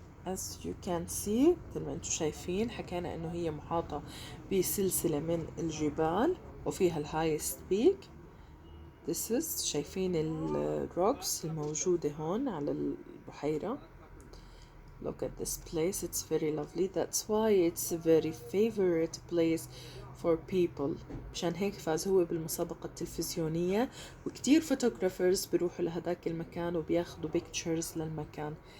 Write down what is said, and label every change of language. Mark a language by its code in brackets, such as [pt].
[en] As you can see, [ar] مثل ما انتم شايفين, حكينا انه هي محاطة بسلسلة من الجبال وفيها الهايست بيك. [en] This is [ar] شايفين الروكس الموجودة هون على البحيرة. [en] Look at this place, it's very lovely. That's why it's a very favorite place for people. [ar] مشان هيك فاز هو بالمسابقة التلفزيونية, وكتير photographers بيروحوا لهداك المكان وبياخدوا pictures للمكان.